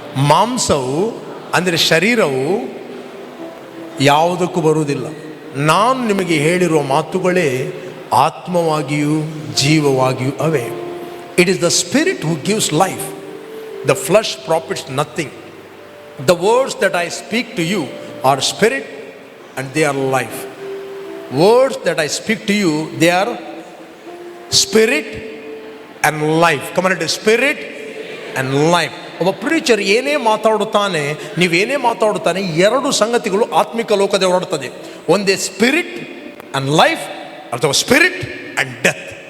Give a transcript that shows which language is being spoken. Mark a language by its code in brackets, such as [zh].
[kn] ಮಾಂಸವು ಅಂದರೆ ಶರೀರವು ಯಾವುದಕ್ಕೂ ಬರುವುದಿಲ್ಲ. ನಾನು ನಿಮಗೆ ಹೇಳಿರುವ ಮಾತುಗಳೇ ಆತ್ಮವಾಗಿಯೂ ಜೀವವಾಗಿಯೂ ಅವೆ. [en] It is the spirit who gives life, the flesh profits nothing. The words that I speak to you are spirit and they are life. Words that I speak to you, they are spirit and life. Come on, it is spirit and life. [kn] ಒಬ್ಬ preacher ಏನೇ ಮಾತಾಡುತ್ತಾನೆ, ನೀವೇನೇ ಮಾತಾಡುತ್ತಾನೆ, 2 ಸಂಗತಿಗಳು ಆತ್ಮಿಕ ಲೋಕದ ಹೊರಡ್ತದೆ. [en] ಒಂದೇ spirit and life, ಅಥವಾ spirit and death.